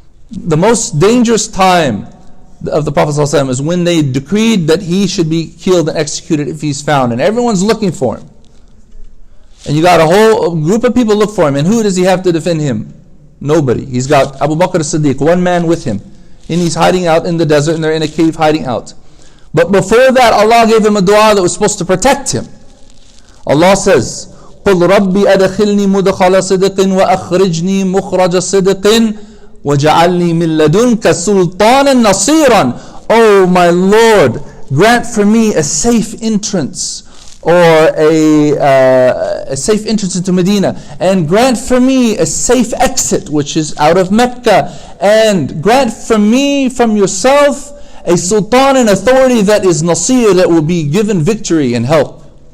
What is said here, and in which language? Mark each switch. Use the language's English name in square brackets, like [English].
[English] The most dangerous time of the Prophet ﷺ is when they decreed that he should be killed and executed if he's found, and everyone's looking for him. And you got a whole group of people look for him, and who does he have to defend him? Nobody. He's got Abu Bakr as-Siddiq, one man with him, and he's hiding out in the desert, and they're in a cave hiding out. But before that, Allah gave him a dua that was supposed to protect him. Allah says, [Arabic] قُلْ رَبِّ أَدْخِلْنِي مُدْخَلَ صِدْقٍ وَأَخْرِجْنِي مُخْرَجَ صِدْقٍ وَجَعَلْنِي مِن لَّدُنْكَ سُلْطَانًا نَصِيرًا. [English] Oh my Lord, grant for me a safe entrance, or a safe entrance into Medina, and grant for me a safe exit, which is out of Mecca, and grant for me from yourself a sultan and authority that is nasir, that will be given victory and help.